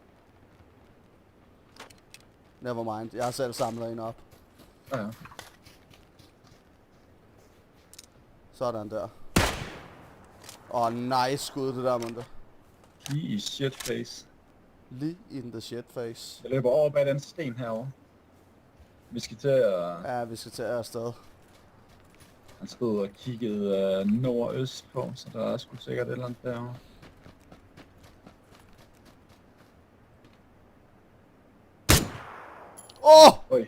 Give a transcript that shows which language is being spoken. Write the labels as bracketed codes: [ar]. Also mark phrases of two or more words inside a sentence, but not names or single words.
[da] Nevermind, jeg har selv samlet en op. Ja. Sådan der. Nice skud det der, Munde. Lige i shitface. Lige [en] in the shit face. [da] Jeg løber over bag den sten herovre. Vi skal til at... Ja, vi skal til afsted. Han stod og kiggede nordøst på, så der er sgu sikkert et eller andet derovre. Oj.